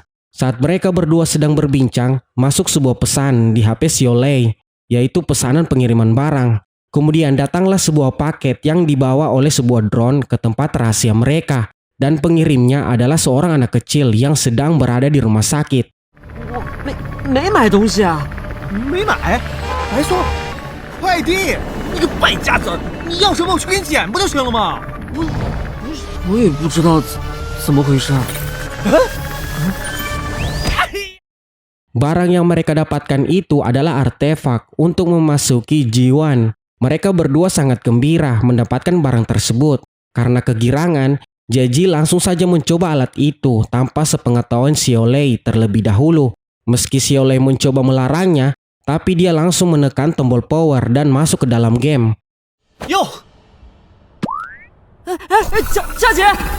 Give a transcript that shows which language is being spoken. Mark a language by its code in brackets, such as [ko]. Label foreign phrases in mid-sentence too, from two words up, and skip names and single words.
[id] Saat mereka berdua sedang berbincang, masuk sebuah pesan di HP Xiaolei, yaitu pesanan pengiriman barang. Kemudian datanglah sebuah paket yang dibawa oleh sebuah drone ke tempat rahasia mereka. Dan pengirimnya adalah seorang anak kecil yang sedang berada di rumah sakit. [zh] 没买东西啊，没买，还说快递，你个败家子，你要什么我去给你捡不就行了吗？我也不知道怎么回事。 [id] Barang yang mereka dapatkan itu adalah artefak untuk memasuki Jiwan. Mereka berdua sangat gembira mendapatkan barang tersebut. Karena kegirangan, Jeji langsung saja mencoba alat itu tanpa sepengetahuan Xiaolei terlebih dahulu. Meski Xiaolei mencoba melarangnya, tapi dia langsung menekan tombol power dan masuk ke dalam game. [zh] Yo，佳姐，